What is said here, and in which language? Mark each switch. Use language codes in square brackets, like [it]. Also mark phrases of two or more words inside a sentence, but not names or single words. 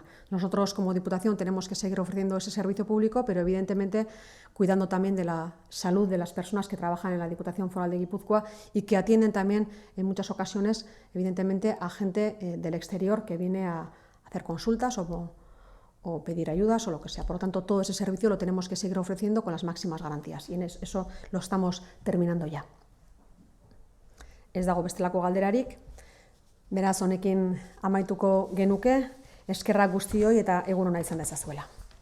[es] Nosotros como Diputación tenemos que seguir ofreciendo ese servicio público, pero evidentemente cuidando también de la salud de las personas que trabajan en la Diputación Foral de Guipúzcoa y que atienden también en muchas ocasiones evidentemente a gente del exterior que viene a hacer consultas o pedir ayudas o lo que sea. Por lo tanto, todo ese servicio lo tenemos que seguir ofreciendo con las máximas garantías, y en eso lo estamos terminando ya. [eu] Ez dago bestelako galderarik, beraz honekin amaituko genuke, eskerrak guztioi eta egun ona izan dezazuela.